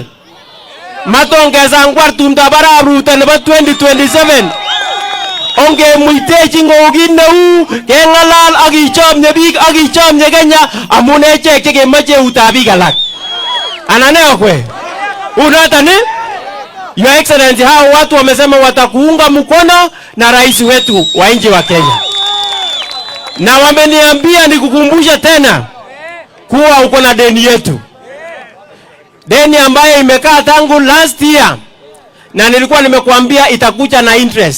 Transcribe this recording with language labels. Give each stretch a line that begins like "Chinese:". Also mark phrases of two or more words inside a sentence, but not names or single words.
Kalenjin: Maton kesangwar tumdab Arap Ruto nebo 2027. Onge muitechi kou kit neu keng'alal ak kichomye biik ak kichomye Kenya amun echek chekemoche eutab biik alak. Anan ne okwe?
Swahili: Unoton
English: Your Excellency,
Swahili: hao watu wamesema watakuunga mkono na rais wetu wa nchi wa Kenya. Na wameniambia nikukumbushe tena kuwa uko na deni yetu. Deni ambayo imekaa tangu
English: last year
Swahili: na nilikuwa nimekuambia itakuja na interest.